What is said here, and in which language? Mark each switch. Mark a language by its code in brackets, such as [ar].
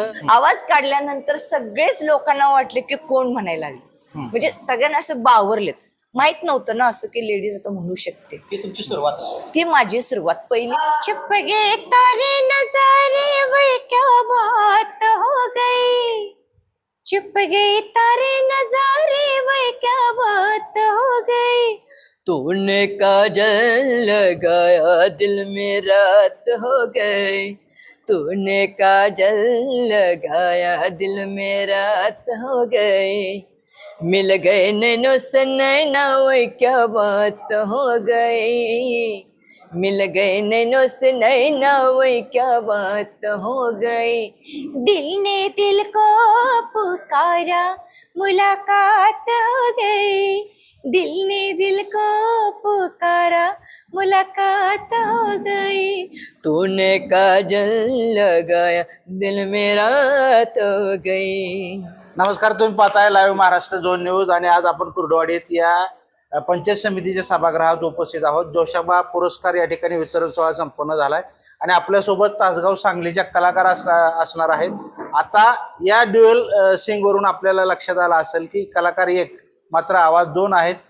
[mr] आवाज काढल्यानंतर सगळेच लोकांना वाटले की कोण म्हणायला लागले, म्हणजे सगळ्यांना असं बावरलेत. माहित नव्हतं ना असं की लेडीज आता म्हणू शकते. ही तुमची सुरुवात ती माझी सुरुवात पहिली. [hi] छिप गए तारे नजारे वे क्या बात हो गई, छिप गए तारे नजारे वे क्या बात हो गई, तूने काजल लगाया दिल में रात हो गई, तूने काजल लगाया दिल में रात हो गई, मिल गए नैनो से नैना वही क्या बात हो गई, मिल गए नैनो से नैना वही क्या बात हो गई, दिल ने दिल को पुकारा मुलाकात हो गई, दिल ने दिल को पुकारा मुलाकात हो गई, तूने काजल लगाया दिल में रात हो गई. [mr] नमस्कार, तुम्ही पाहताय लाईव्ह महाराष्ट्र 2 न्यूज आणि आज आपण कुर्डवाडीत या पंचायत समितीच्या सभागृहात उपस्थित आहोत. जोशाबा पुरस्कार या ठिकाणी वितरण सोहळा संपन्न झालाय आणि आपल्यासोबत तासगाव सांगलीच्या कलाकार असणार आहेत. आता या ड्युएल सिंगवरून आपल्याला लक्षात आलं असेल की कलाकार एक मात्र आवाज 2 आहेत.